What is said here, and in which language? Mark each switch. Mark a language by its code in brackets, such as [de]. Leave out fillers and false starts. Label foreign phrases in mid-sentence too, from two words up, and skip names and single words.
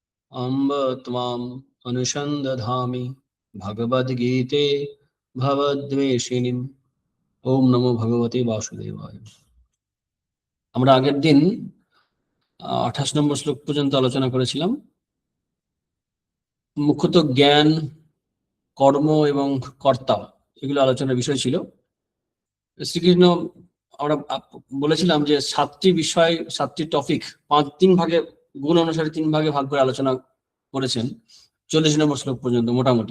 [sa] अम्ब त्वाम् अनुसन्दधामि भगवद्गीते भवद्वेषिणीम्। ओम नमो भगवते वासुदेवाय। [bn] আমরা আগের দিন 28 নম্বর শ্লোক পর্যন্ত আলোচনা করেছিলাম। মুখ্যত জ্ঞান, কর্ম এবং কর্তা এগুলো আলোচনার বিষয় ছিল। শ্রীকৃষ্ণ আমরা বলেছিলাম যে 7টি বিষয়, 7টি টপিক, 3 ভাগে, গুণ অনুসারে 3 ভাগে ভাগ করে আলোচনা করেছেন 40 নম্বর শ্লোক পর্যন্ত মোটামুটি।